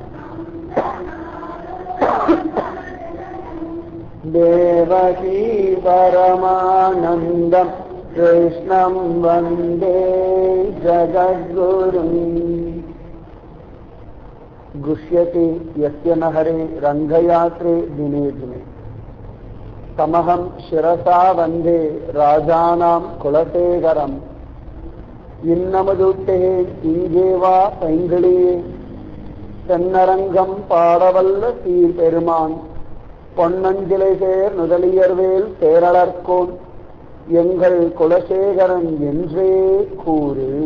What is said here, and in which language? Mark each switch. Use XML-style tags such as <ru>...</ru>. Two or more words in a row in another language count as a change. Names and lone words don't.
<sa>देवकी परमानन्दं कृष्णं वन्दे जगद्गुरुम् गुष्यति यस्य नहरे रङ्गयात्रे दिने दिने तमहं शिरसा वन्दे राजानां कुलशेखरम्</sa> <ta>இன்னமதுட்டே இங்கேவா பைங்கிளியே தென்னரங்கம் பாடவல்ல சீர்பெருமான் பொன்னஞ்சிலை சேர் நுதலியர்வேல் பேரளர்கோன் எங்கள் குலசேகரன் என்றே கூறு.</ta>